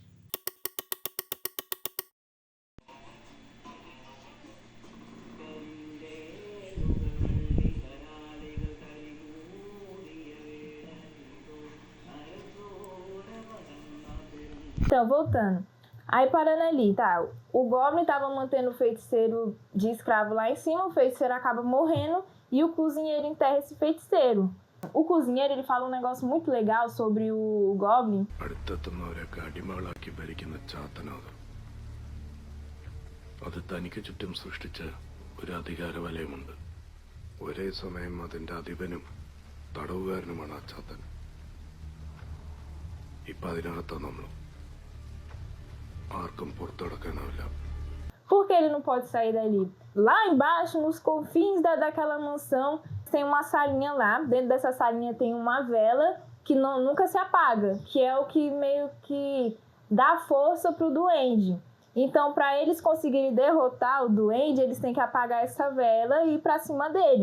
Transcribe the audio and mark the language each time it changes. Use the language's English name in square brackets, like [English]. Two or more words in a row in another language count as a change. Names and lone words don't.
[Portuguese] Então, voltando. Aí, parando ali, tá? O Goblin tava mantendo o feiticeiro de escravo lá em cima, o feiticeiro acaba morrendo e o cozinheiro enterra esse feiticeiro. O cozinheiro, ele fala um negócio muito legal sobre o Goblin. [Malayalam] അടുത്തെത്തുന്നവരെയൊക്കെ അടിമകളാക്കി ഭരിക്കുന്ന ചാത്തനാണ്. അത് തനിക്ക് ചുറ്റും സൃഷ്ടിച്ച ഒരു അധികാര വലയമുണ്ട്. ഒരേ സമയം അതിന്റെ അധിപനും തടവുകാരനുമാണ് ആ ചാത്തൻ. ഇപ്പൊ അതിനകത്താണ് നമ്മൾ. ആർക്കും പുറത്തു കടക്കാനാവില്ല. [Portuguese] Por que ele não pode sair dali? Lá embaixo, nos confins daquela mansão, tem uma salinha lá. Dentro dessa salinha tem uma vela que nunca se apaga, que é o que meio que dá força pro duende. Então, para eles conseguirem derrotar o duende, eles têm que apagar essa vela e ir pra cima dele.